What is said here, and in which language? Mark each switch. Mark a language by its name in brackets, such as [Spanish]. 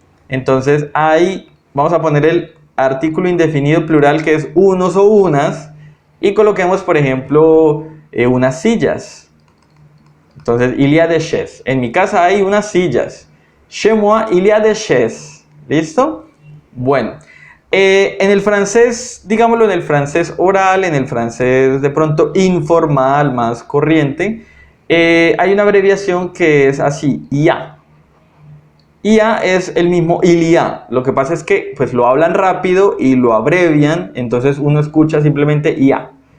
[Spanish] Entonces hay, vamos a poner el artículo indefinido plural, que es unos o unas, y coloquemos, por ejemplo, unas sillas. Entonces, [French] il y a des chaises. [Spanish] En mi casa hay unas sillas. [French] Chez moi, il y a des chaises. [Spanish] ¿Listo? Bueno, en el francés, digámoslo en el francés oral, en el francés de pronto informal, más corriente, hay una abreviación que es así, IA. IA es el mismo ilia. Lo que pasa es que pues lo hablan rápido y lo abrevian, entonces uno escucha simplemente IA.